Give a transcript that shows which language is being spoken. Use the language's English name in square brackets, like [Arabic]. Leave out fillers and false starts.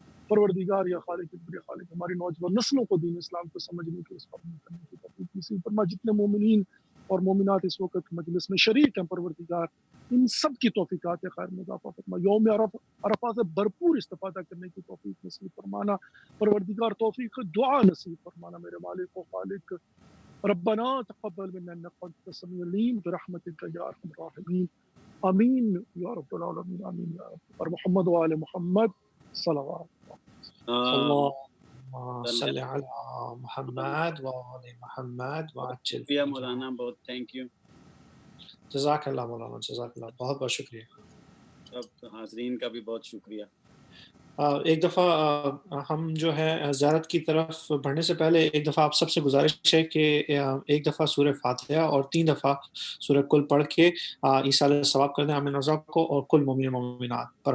[Urdu] پروردگار یا خالق اکبر یا خالق ہماری نوجوان نسلوں کو دین اسلام کو سمجھنے کی، اس پر عمل کرنے کی توفیق نصیب فرما۔ جتنے مومنین اور مومنات اس وقت مجلس میں شریک ہیں پروردگار ان سب کی توفیقات خیر میں اضافہ فرما، یوم عرفہ سے بھرپور استفادہ کرنے کی توفیق نصیب فرمانا۔ پروردگار توفیق دعا نصیب فرمانا میرے مالک و خالق۔ [Arabic] ربنا تقبل منا انك انت السميع العليم برحمتك يا ارحم الراحمين آمین یا رب العالمین، آمین یا رب۔ [Urdu] اور محمد و آل محمد صلوات۔ [Arabic] اللهم صل على محمد وآل محمد وعجل [Urdu] شکریہ مولانا، بہت تھینک یو. جزاک اللہ مولانا، جزاک اللہ، بہت بہت شکریہ. سب حاضرین کا بھی بہت شکریہ. ایک دفعہ ہم جو ہے زیارت کی طرف بڑھنے سے پہلے ایک دفعہ آپ سب سے گزارش ہے کہ ایک دفعہ سورہ فاتحہ اور 3 دفعہ سورہ کل پڑھ کے ایصال ثواب کر دیں امین رضا کو اور کل مومن مومنات پر.